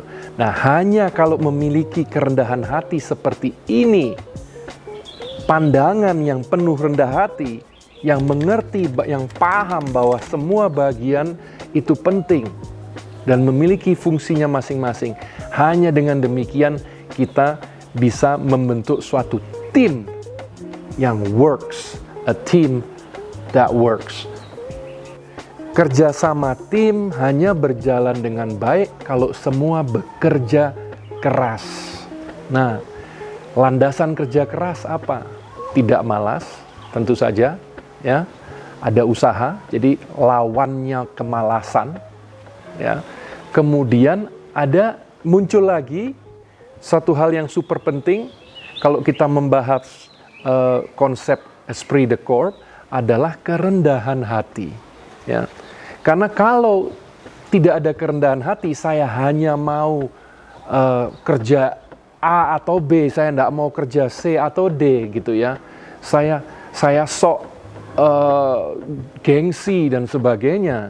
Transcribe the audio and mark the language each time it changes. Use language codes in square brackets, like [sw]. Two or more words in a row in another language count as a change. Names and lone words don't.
[id] Nah, hanya kalau memiliki kerendahan hati seperti ini, pandangan yang penuh rendah hati, yang mengerti, yang paham bahwa semua bagian itu penting dan memiliki fungsinya masing-masing. Hanya dengan demikian kita bisa membentuk suatu tim yang works, [en] a team that works. [id] Kerjasama tim hanya berjalan dengan baik kalau semua bekerja keras. Nah, landasan kerja keras apa? Tidak malas, tentu saja, ya. Ada usaha, jadi lawannya kemalasan, ya. Kemudian ada muncul lagi satu hal yang super penting kalau kita membahas konsep [fr] esprit de corps [id] adalah kerendahan hati, ya. Karena kalau tidak ada kerendahan hati, saya hanya mau kerja A atau B, saya tidak mau kerja C atau D gitu ya. Saya sok gengsi dan sebagainya.